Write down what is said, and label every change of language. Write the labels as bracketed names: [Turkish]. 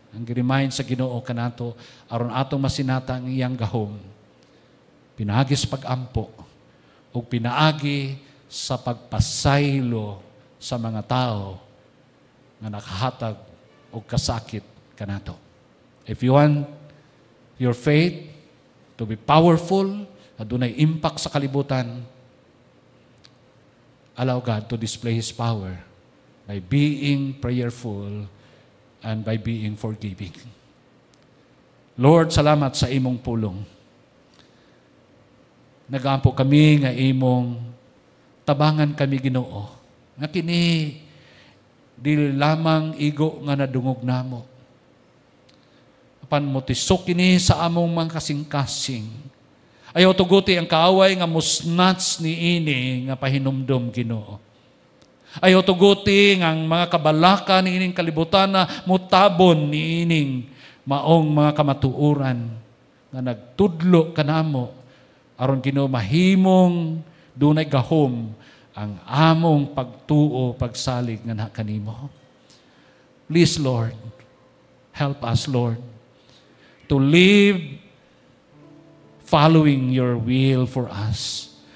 [Cebuano] ang gi-remind sa Ginoo kanato aron atong masinata ang iyang gahom. Pinaagi sa pag-ampo ug pinaagi sa pagpasaylo sa mga tao nga nakahatag og kasakit kanato. [English] If you want your faith to be powerful, [Cebuano] adunay impact sa kalibutan, [English] allow God to display His power by being prayerful and by being forgiving. [Cebuano] Lord, salamat sa imong pulong. Nagampo kami nga imong tabangan kami, Ginoo. Nga kini dili lamang igo nga nadungog namo. Apan mo tisok kini sa among mga kasing-kasing. Ayaw tuguti ang kaaway nga musnats ni ini nga pahinumdom, Ginoo. Ayaw tuguti ang mga kabalaka ni ining kalibutan na mutabon ni ining maong mga kamatuuran nga nagtudlo kanamo aron Ginoo mahimong dunay gahom ang among pagtuo, pagsalig nga na kanimo. [English] Please, Lord, help us, Lord, to live following your will for us.